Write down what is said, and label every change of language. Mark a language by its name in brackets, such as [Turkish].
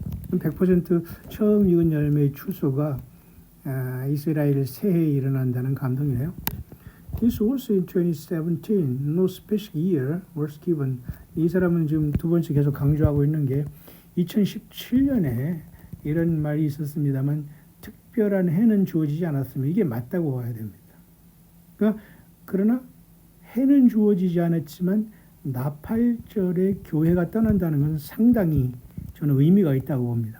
[Korean] 100% 처음 익은 열매의 추수가 이스라엘 새해에 일어난다는 감동이네요. [English] This was in 2017. No special year was given. [Korean] 이 사람은 지금 두 번째 계속 강조하고 있는 게 2017년에 이런 말이 있었습니다만 특별한 해는 주어지지 않았으면 이게 맞다고 봐야 됩니다. 그러나 해는 주어지지 않았지만 나팔절에 교회가 떠난다는 것은 상당히 저는 의미가 있다고 봅니다.